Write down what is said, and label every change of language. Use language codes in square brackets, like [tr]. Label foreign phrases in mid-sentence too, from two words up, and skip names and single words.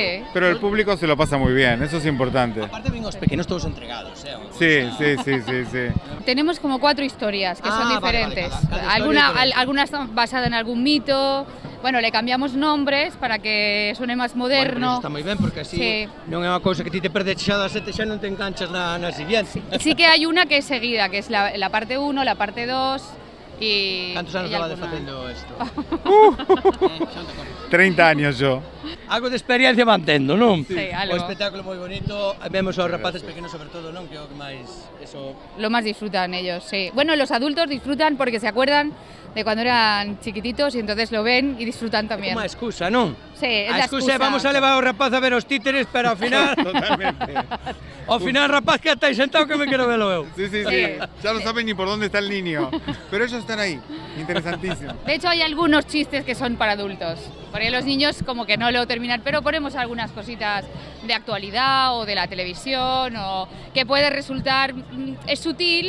[es] Sí. Pero el público se lo pasa muy bien, eso es importante. [gl] Aparte ven os pequenos todos entregados, unha [es] Sí, [gl] cousa- [es] sí. Tenemos como 4 historias que son Ah, vale, diferentes. vale, cada historia diferente. Algunas están basadas en algún mito. Bueno, le cambiamos nombres para que suene más [gl] Bueno, pero [es] moderno. [gl] eso está moi ben, porque así [es] Sí. [gl] non é unha cousa que ti te perdes xa das 7 xa non te enganchas na siguiente. [es] Sí que hay una que es seguida, que es la parte 1, la parte 2 y... [gl] Cantos anos [es] y [gl] levades [es] alguna. [gl] facendo isto? [es] 30 años yo. [gl] Algo de experiencia mantendo, non? [es] Sí, [gl] O [es] algo. [gl] espectáculo moi bonito, vemos aos rapaces pequenos sobre todo, non? Que é o que máis eso... [es] Lo más disfrutan ellos, sí. Bueno, los adultos disfrutan porque se acuerdan de cuando eran chiquititos y entonces lo ven y disfrutan también. [gl] Como a excusa, non? [es] Sí, es [gl] A [es] la [gl] excusa é [es] excusa. [gl] vamos a levar ao rapaz a ver os títeres, pero ao final... [es] Totalmente. [gl] ao final, rapaz, que estáis sentado que me quero velo eu. [es] Sí. Ya no saben ni por dónde está el niño. Pero ellos están ahí. Interesantísimo. De hecho, hay algunos chistes que son para adultos. Porque los niños como que no lo terminan, pero ponemos algunas cositas de actualidad o de la televisión o que puede resultar, es sutil.